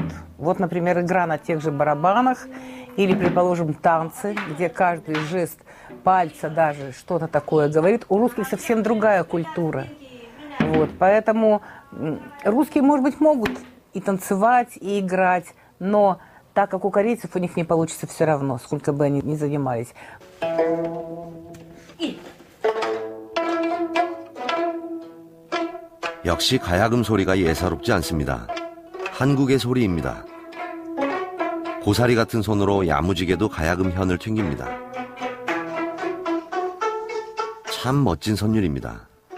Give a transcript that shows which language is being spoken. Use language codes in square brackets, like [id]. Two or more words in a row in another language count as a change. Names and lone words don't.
[ru] Вот, например, игра на тех же барабанах или, предположим, танцы, где каждый жест пальца даже что-то такое говорит. У русских совсем другая культура. Вот, поэтому русские, может быть, могут и танцевать, и играть, но так как у корейцев у них не получится все равно, сколько бы они ни занимались. [ko] 역시 가야금 소리가 예사롭지 않습니다. 한국의 소리입니다. 고사리 같은 손으로 야무지게도 가야금 현을 튕깁니다. 참 멋진 선율입니다.